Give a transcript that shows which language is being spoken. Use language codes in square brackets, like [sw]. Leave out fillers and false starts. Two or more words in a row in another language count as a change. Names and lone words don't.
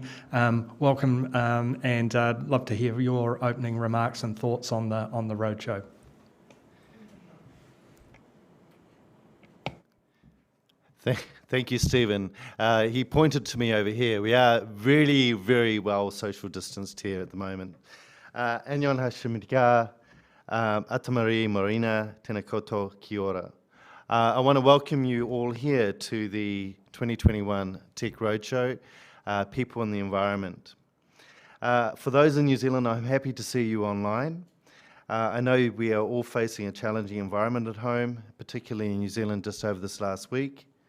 [en] Welcome, and I'd love to hear your opening remarks and thoughts on the Roadshow. Thank you, Stephen. He pointed to me over here. We are really, very well social distanced here at the moment. [ko] 안녕하십니까, [mi] atamari morina, tena koto kia ora. [en] I want to welcome you all here to the 2021 Tech Roadshow, People and the Environment. For those in New Zealand, I'm happy to see you online. I know we are all facing a challenging environment at home, particularly in New Zealand just over this last week.